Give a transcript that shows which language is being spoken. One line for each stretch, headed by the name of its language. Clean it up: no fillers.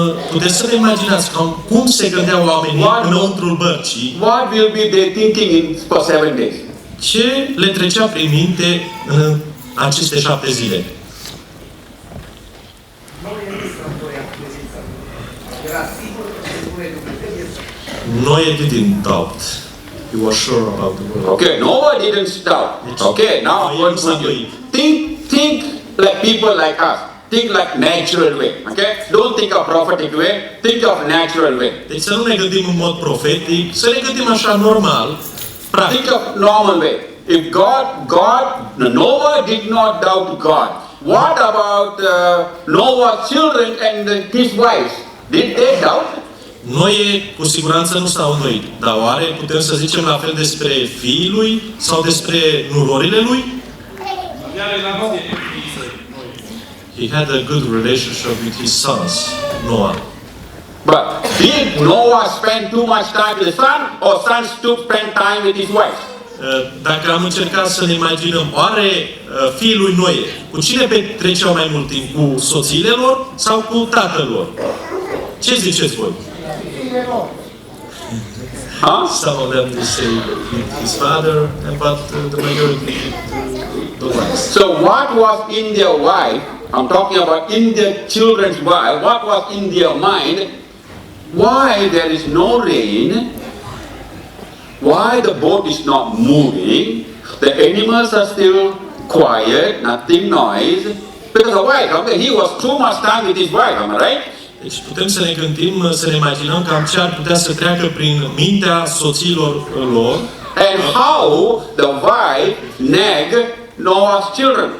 Romanian: Puteți să vă imaginați cum se gândeau oamenii înăuntrul bărcii?
English: What will be they thinking for 7 days?
Romanian: Ce le trecea prin minte în aceste 7 zile?
English: Noe didn't doubt. He was sure about the word. Okay, Noah didn't doubt. Okay, now I'm going to put you. Think like people like us. Think like natural way. Okay? Don't think of prophetic way. Think of natural way.
Romanian: Deci să nu ne gândim în mod profetic, să ne gândim așa normal. practic.
English: Think of normal way. If Noah did not doubt God. What about Noah's children and his wives? Did they doubt?
Romanian: Noe cu siguranță nu s-au îndoit, dar oare putem să zicem la fel despre fiii lui sau despre nurorile lui?
English: He had a good relationship with his sons, Noah. But did Noah spend too much time with his son, or sons spend time with his wife?
Romanian: Dacă am încercat să ne imaginăm, oare fiii lui Noe, cu cine petreceau mai mult timp? Cu soțiile lor sau cu tatăl lor? Ce ziceți voi?
English: Some of them they say with his father, but the majority the wives. So what was in their wife? I'm talking about in their children's wife. What was in their mind? Why there is no rain? Why the boat is not moving? The animals are still quiet, nothing noise. Because of wife, okay? He was too much time with his wife, am I right?
Romanian: Deci putem să ne gândim, să ne imaginăm cam ce ar putea să treacă prin mintea soților lor.
English: And how the wife nagged Noah's children.